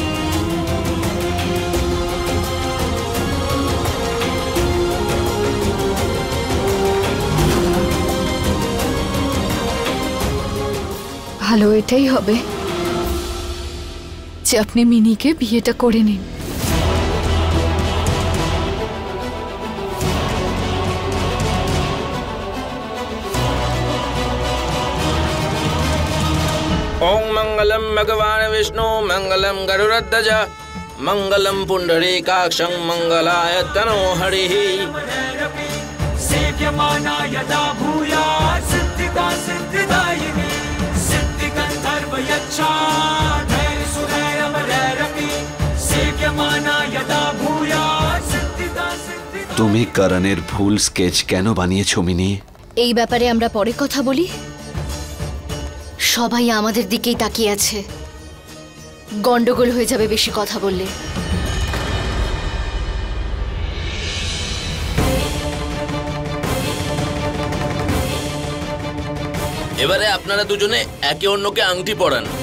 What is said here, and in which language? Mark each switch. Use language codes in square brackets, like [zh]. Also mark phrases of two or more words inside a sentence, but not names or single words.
[bn] ভালো এটাই হবে যে আপনি মিনিকে বিয়েটা করে নিন। [sa] ओम मंगलम भगवान विष्णु मंगलम गरुड़ध्वज मंगलम पुंडरीकाक्षं मंगलाय तनो हरिः सेव्यमाना यदा भूयात् सिद्धिदा सिद्धिदायिनी सिद्धिगन्धर्व यच्छा धैर्य सुधैर्यमरैरपि सेव्यमाना यदा भूयात् सिद्धिदा सिद्धिदायिनी। [bn] তুমি করণের ভুল স্কেচ কেন বানিয়েছো মিনি? এই ব্যাপারে আমরা পরে কথা বলি। সবাই আমাদের দিকেই তাকিয়ে আছে, গন্ডগোল হয়ে যাবে বেশি কথা বললে। এবারে আপনারা দুজনে একে অন্যকে আংটি পরান।